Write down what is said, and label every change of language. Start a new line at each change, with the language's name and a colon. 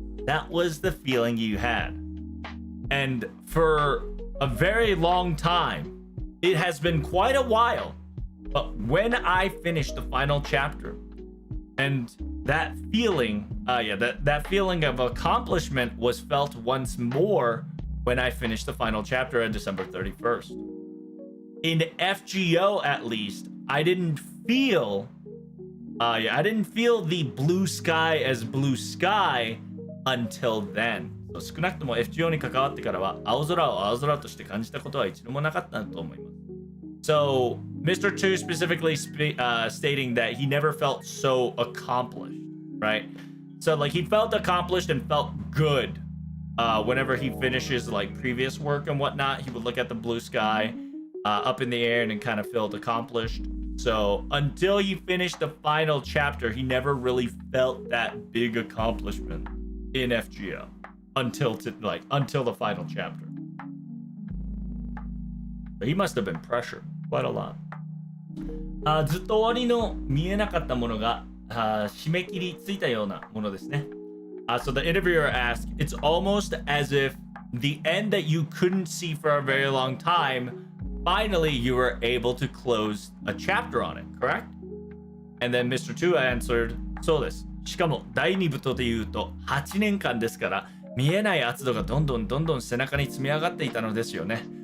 English: That was the feeling you had. And for a very long time, it has been quite a while, but when I finished the final chapter, and that feeling, that feeling of accomplishment was felt once more when I finished the final chapter on December 31st. In FGO, at least, I didn't feel the blue sky as blue sky until then.
Japanese: So 少なくとも FGO に関わってからは青空を青空として感じたことは一度もなかったと思います。
English: So Mr. 2 specifically stating that he never felt so accomplished, right? So like he felt accomplished and felt good whenever he finishes like previous work and whatnot, he would look at the blue sky up in the air and kind of felt accomplished. So until he finished the final chapter, he never really felt that big accomplishment in FGO until the final chapter. But he must have been pressured quite a lot.
Japanese: ずっと終わりの見えなかったものが締め切りついたようなものですね。
English: So the interviewer asked, it's almost as if the end that you couldn't see for a very long time, finally you were able to close a chapter on it, correct? And then Mr. Tu answered,
Japanese: そうです。しかも第2部とで言うと8年間ですから見えない圧度がどんどん背中に積み上がっていたのですよね。